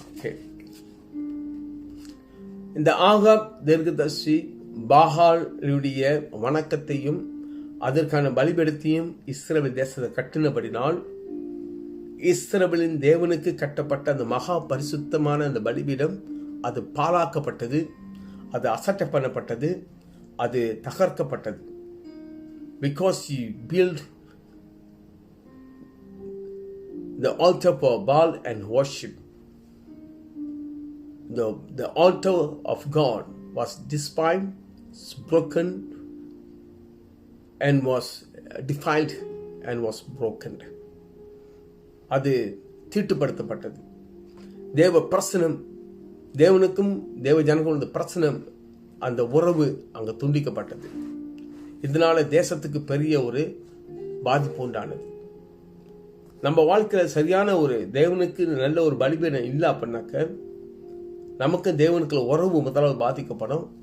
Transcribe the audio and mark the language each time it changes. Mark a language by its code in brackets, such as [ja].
[ta] Okay, இந்த Ahab தீர்க்கதரிசி பாகாலுடைய வணக்கத்தையும் அதற்கான பலிபீடத்தையும் இஸ்ரவேல் தேசத்தை கட்டினபடினால் இஸ்ரவேலின் தேவனுக்கு கட்டப்பட்ட அந்த மகா பரிசுத்தமான அந்த பலிபீடம் அது பாழாக்கப்பட்டது, அது அசட்டை பண்ணப்பட்டது, அது தகர்க்கப்பட்டது. [en] Because he built the altar for Baal and worship. The altar of God was despised, broken, and was defiled and was broken. [ta] அது தீட்டுப்படுத்தப்பட்டது. தேவ பிரசனம், தேவனுக்கும் தேவ ஜனங்களுடைய பிரசனம், அந்த உறவு அங்க துண்டிக்கப்பட்டது. இதனால தேசத்துக்கு பெரிய ஒரு பாதிப்பு உண்டானது. நம்ம வாழ்க்கையில சரியான ஒரு தேவனுக்கு நல்ல ஒரு பலிபீடம் இல்லை அப்படின்னாக்க நமக்கு தேவனுக்குள்ள உறவு முதலாவது பாதிக்கப்படும்.